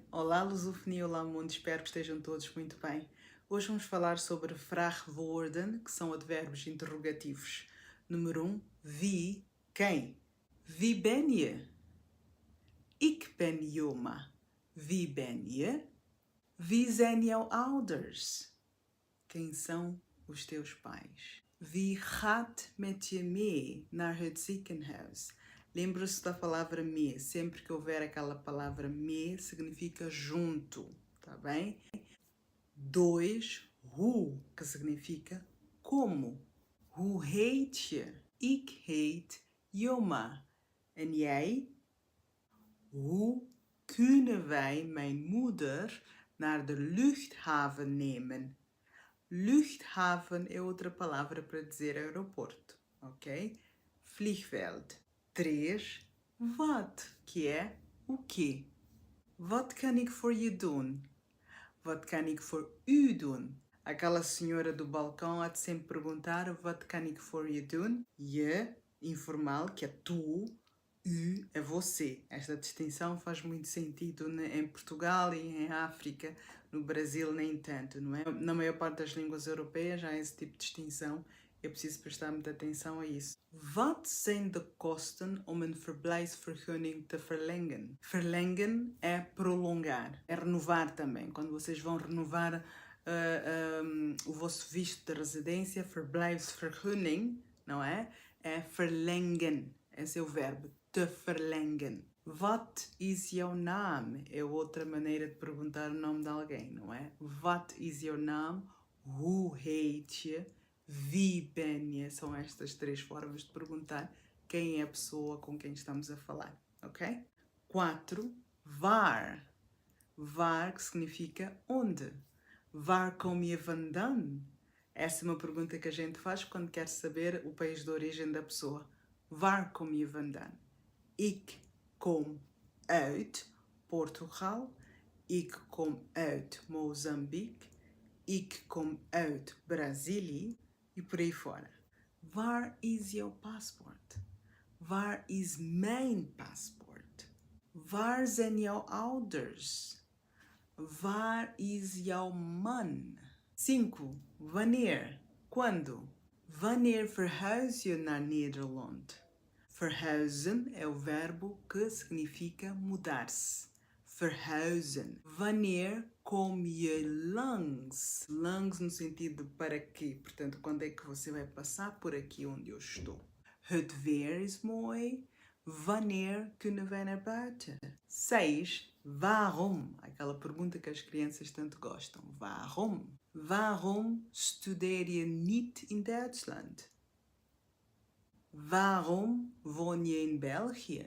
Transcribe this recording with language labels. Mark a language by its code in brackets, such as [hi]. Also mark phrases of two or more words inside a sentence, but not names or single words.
[pt] Olá lusofonia, olá mundo, espero que estejam todos muito bem. Hoje vamos falar sobre vraagwoorden, que são advérbios interrogativos. Número 1, wie, quem? [nl] Wie ben je? Ik ben Joma. Wie ben je? Wie zijn jouw ouders? [pt] Quem são os teus pais? [nl] Wie gaat met je mee naar het ziekenhuis? [pt] Lembra-se da palavra me. Sempre que houver aquela palavra me, significa junto, tá bem? 2, hoe, que significa como. [nl] Hoe heet je? Ik heet Joma. En jij? Hoe kunnen wij mijn moeder naar de luchthaven nemen? [pt] Luchthaven é outra palavra para dizer aeroporto, ok? [nl] Vliegveld. 3. Wat, [pt] que é o quê? [nl] Wat kan ik voor je doen? Wat kan ik voor u doen? [pt] Aquela senhora do balcão há de sempre perguntar [nl] wat kan ik voor je doen? Je, [pt] informal, que é tu, u é você. Esta distinção faz muito sentido em Portugal e em África. No Brasil nem tanto, não é? Na maior parte das línguas europeias há esse tipo de distinção. É preciso prestar muita atenção a isso. [nl] Wat zijn de kosten om een verblijfsvergunning te verlengen? [pt] Verlengen é prolongar, é renovar também. Quando vocês vão renovar o vosso visto de residência, verblijfsvergunning, não é? É verlengen, esse é o verbo, [nl] te verlengen. Wat is jouw naam? [pt] É outra maneira de perguntar o nome de alguém, não é? [nl] Wat is jouw naam? Hoe heet je? Wie ben je? [pt] São estas 3 formas de perguntar quem é a pessoa com quem estamos a falar, ok? [nl] 4. Waar. Waar, [pt] que significa onde. [nl] Waar kom je vandaan? [pt] Essa é uma pergunta que a gente faz quando quer saber o país de origem da pessoa. [nl] Waar kom je vandaan? Ik kom uit Portugal. Ik kom uit Moçambique. Ik kom uit Brazilië. [pt] E por aí fora. [nl] Waar is jouw paspoort? Waar is mijn paspoort? Waar zijn jouw ouders? Waar is jouw man? 5. Wanneer? Quando? Wanneer verhuis je naar Nederland? [pt] Verhuizen é o verbo que significa mudar-se. [nl] Verhuizen. Wanneer kom je langs? [pt] Langs no sentido de para quê. Portanto, quando é que você vai passar por aqui onde eu estou? [nl] Het weer is mooi. Wanneer kunnen wij naar buiten? 6. Waarom? [pt] Aquela pergunta que as crianças tanto gostam. [nl] Waarom? Waarom studeer je niet in Duitsland? Waarom woon je in België?